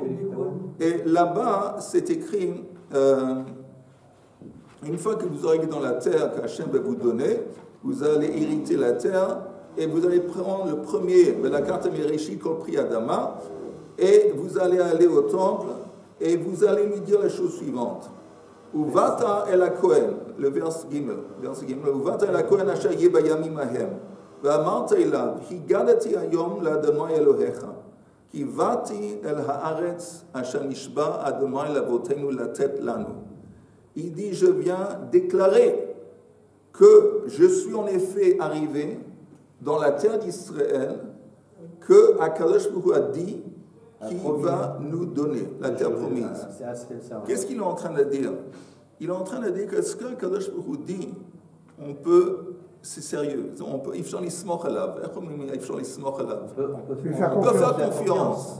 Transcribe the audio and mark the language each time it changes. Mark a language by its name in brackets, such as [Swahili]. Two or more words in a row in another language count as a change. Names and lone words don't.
[French] Et là-bas, c'est écrit, une fois que vous aurez dans la terre qu'Hachem va vous donner, vous allez hériter la terre et vous allez prendre le premier, la carte Mereshi, [Hebrew] כל פרי אדמה, [French] et vous allez aller au temple et vous allez lui dire la chose suivante. [Hebrew] ובאת אל כהן, [French] le verset Gimel, [Hebrew] ובאת אל כהן אשר יהיה בימים ההם, ואמרת אליו, הגדתי היום לה' אלהיך, כי באתי אל הארץ אשר נשבע ה' לאבתינו לתת לנו. [French] Il dit, je viens déclarer que je suis en effet arrivé dans la terre d'Israël, que [Hebrew] הקדוש ברוך הוא [French] a dit qu'il va nous donner, la terre promise. Qu'est-ce qu'il est en train de dire? Il est en train de dire que ce qu' [Hebrew] הקדוש ברוך הוא [French] dit, on peut, c'est sérieux, on peut faire confiance.